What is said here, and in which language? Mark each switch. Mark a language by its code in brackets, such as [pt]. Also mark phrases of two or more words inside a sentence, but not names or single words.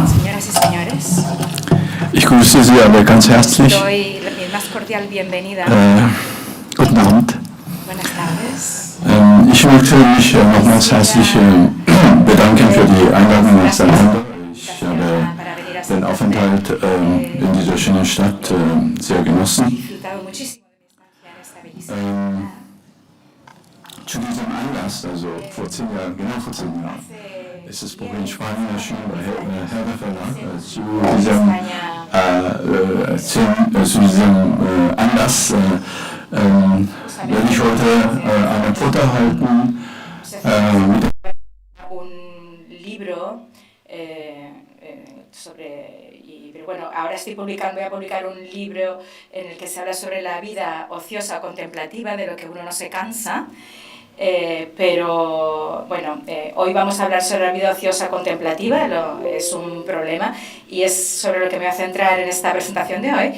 [es] señoras y señores, [de] ich grüße Sie alle ganz herzlich. [es] doy mi más cordial bienvenida. [de] Guten Abend. [es] Buenas tardes. [de] Ich möchte mich nochmals herzlich bedanken für die Einladung nach Santander. Ich habe den Aufenthalt in dieser schönen Stadt sehr genossen. Zu diesem Anlass, also vor 10 Jahren, genau vor 10 Jahren, ist das Buch in Spanien erschienen bei Herder Verlag. Zu diesem Anlass werde ich heute eine Vortrag halten. [es] Un libro pero bueno, ahora voy a publicar un libro en el que se habla sobre la vida ociosa contemplativa, de lo que uno no se cansa. Pero bueno, hoy vamos a hablar sobre la vida ociosa contemplativa, es un problema, y es sobre lo que me voy a centrar en esta presentación de hoy.